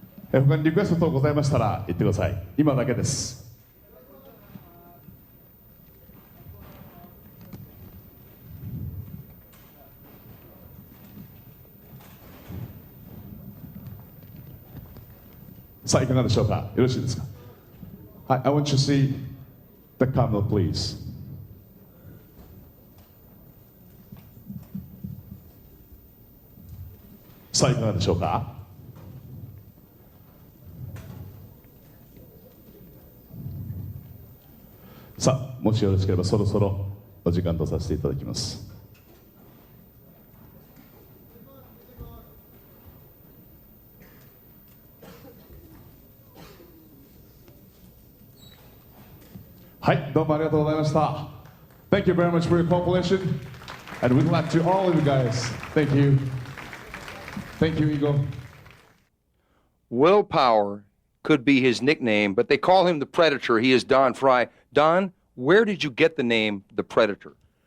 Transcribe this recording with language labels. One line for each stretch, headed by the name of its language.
Japanese: 他にリクエスト等ございましたら言ってください。今だけです。さあ、いかがでしょうか。よろしいですか。
English: はい、I want you to see the camera, please.
Japanese: さあ、いかがでしょうか。さあ、もしよろしければそろそろお時間とさせていただきます。はい、どうもありがとうございました。
English: Thank you very much for your cooperation, and we'd like to all of you guys. Thank you. Thank you, Igor. Willpower could be his nickname, but they call him the Predator. He is Don Fry. Don, where did you get the name the Predator?